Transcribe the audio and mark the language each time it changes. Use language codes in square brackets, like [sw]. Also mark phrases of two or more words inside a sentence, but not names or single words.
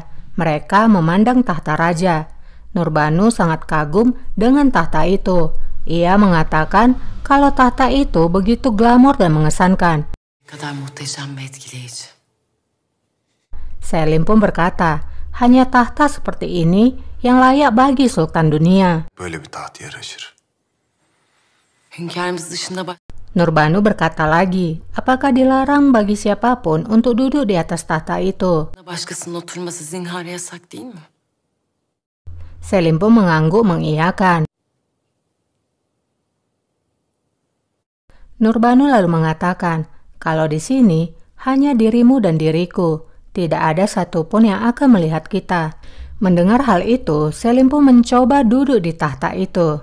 [id] Mereka memandang tahta raja. Nurbanu sangat kagum dengan tahta itu. Ia mengatakan kalau tahta itu begitu glamor dan mengesankan. [tr] Kadar muhteşem ve etkileyici. [id] Selim pun berkata, hanya tahta seperti ini yang layak bagi sultan dunia. [tr] Böyle bir taht yaraşır. Hünkârımız dışında [id] Nurbanu berkata lagi, apakah dilarang bagi siapapun untuk duduk di atas tahta itu? [tr] başkasının oturması zinhar yasak değil mi? [id] Selim pun mengangguk mengiyakan. Nurbanu lalu mengatakan, kalau di sini hanya dirimu dan diriku, tidak ada satupun yang akan melihat kita. Mendengar hal itu, Selim pun mencoba duduk di tahta itu.